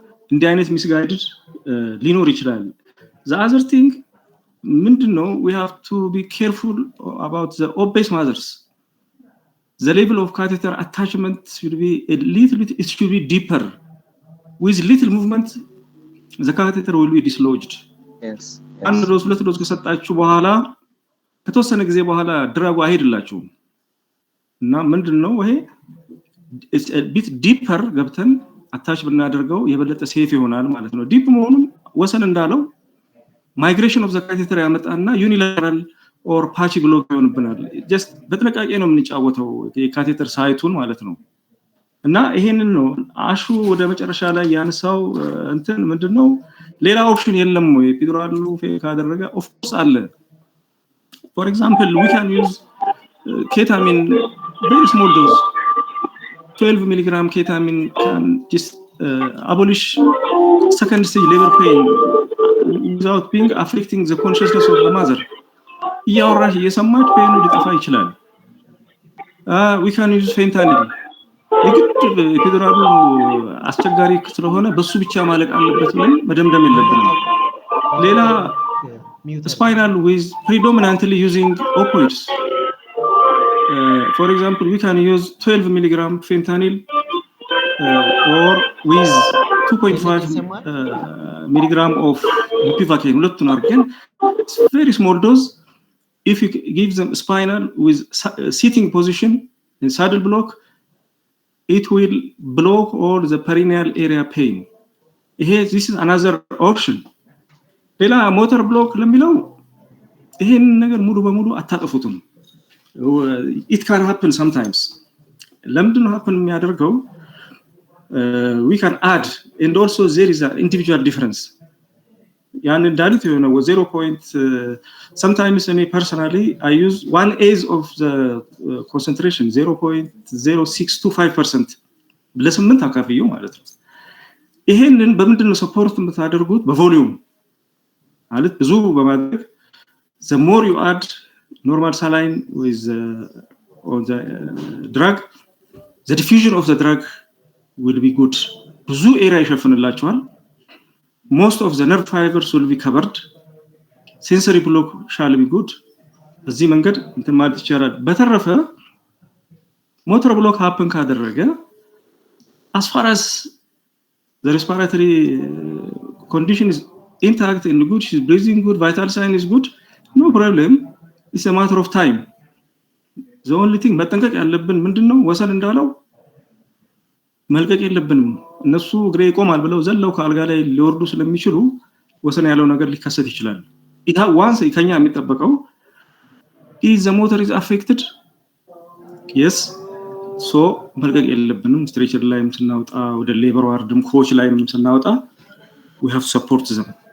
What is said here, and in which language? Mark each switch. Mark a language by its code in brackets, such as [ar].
[am] እንዲህ አይነት [en] misguided [am] ሊኖር ይችላል። [en] The other thing [am] ምንድነው [en] we have to be careful about the obese mothers. The level of catheter attachment should be a little bit, it should be deeper. With little movement, the catheter will be dislodged. Yes. [am] አንድ ዶዝ ሁለት ዶዝ ከሰጣችሁ በኋላ ከተወሰነ ጊዜ በኋላ ድራጉ አይሄድላችሁም እና ምንድነው ይሄ [en] it's a bit deeper [am] ገብተን አታች ብናደርገው የበለጠ ሴፍ ይሆናል ማለት ነው። ዲፕ መሆኑን ወሰን እንዳለው [en] migration of the catheter [am] ያመጣና [en] unilateral or patchy block [am] ይሆንብናል። just በጥንቃቄ ነው የምንጫወተው የካቴተር ሳይቱን ማለት ነው። እና ይሄንን ነው አሹ ወደ መጨረሻ ላይ ያነሳው እንትን ምንድነው ሌላ ኦፕሽን የለም ወይ ኤፒዱራሉ ፌል ካደረገ? [en] ኦፍ ኮርስ አለ። for example we can use ketamine, very small dose, 12 milligram ketamine can just abolish second stage labor pain without being affecting the consciousness of the mother. [am] እያወራሽ እየሰማች ፔኑ ሊጠፋ ይችላል። [en] we can use fentanyl. [am] የግድ ኤፒዱራሉ አስቸጋሪ ስለሆነ በሱ ብቻ ማለቅ አለበት ብለን መደምደም የለብንም። ሌላ [en] spinal with predominantly using opioids. For example, we can use 12 milligram fentanyl or with 2.5 milligram of bupivacaine. [am] ሁለቱን አድርገን [en] very small dose. If you give them spinal with sitting position in saddle block, it will block all the perineal area pain. This is another option. [am] ሌላ ሞተር ብሎክ ለሚለው ይሄን ነገር ሙሉ በሙሉ አታጠፉትም። [en] it can happen sometimes. [am] ለምንድን ነው happen የሚያደርገው? [en] We can add, and also there is an individual difference. [am] ያን እንዳሉት የሆነ [en] 0. sometimes me personally I use 1/8 of the concentration 0.0625% [am] ለ8 አካፍየው ማለት ነው። ይሄንን በምንድነው ሰፖርት የምታደርጉት? በቮሊዩም ማለት ብዙ በማድረግ [en] the more you add normal saline with on the drug, the diffusion of the drug will be good. [am] ብዙ ኤሪያ ይሸፍንላችኋል። [en] most of the nerve fibers will be covered. sensory block shall be good. [am] በዚህ መንገድ እንትን ማለት ይቻላል። በተረፈ ሞተር ብሎክ [en] happen [am] ካደረገ [en] as far as the respiratory condition is intact and good, she's breathing good, vital sign is good, no problem. It's a matter of time. The only thing [am] መጠንቀቅ ያለብን ምንድነው ወሰን እንዳለው መልቀቅ የለብንም። እነሱ ግሬ ይቆማል ብለው ዘለው ከአልጋ ላይ ሊወርዱ ስለሚችሉ ወሰን ያለው ነገር ሊከሰት ይችላል። once ከኛ የሚጠበቀው [en] is the motor is affected, yes, [am] so መልቀቅ የለብንም። ስትሬቸር ላይም ስናወጣ ወደ ሌበር ዋርድም ኮች ላይም ስናወጣ [en] we have to support them.